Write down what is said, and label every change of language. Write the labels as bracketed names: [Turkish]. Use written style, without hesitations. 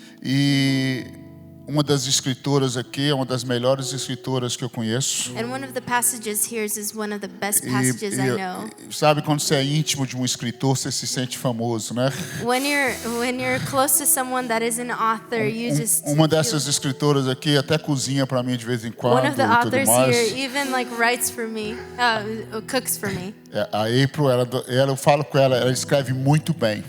[Portuguese] E uma das escritoras aqui é uma das melhores escritoras que eu conheço. [English] And one of the passages here is one of the best passages I know. [Portuguese] Sabe quando você é íntimo de um escritor, você se sente famoso, né? [English] When you're close to someone that is an author, you just [Portuguese] Uma dessas escritoras aqui até cozinha para mim de vez em quando. [English] One of the authors here even writes for me, cooks for me. [Portuguese] A April, eu falo com ela, ela escreve muito bem.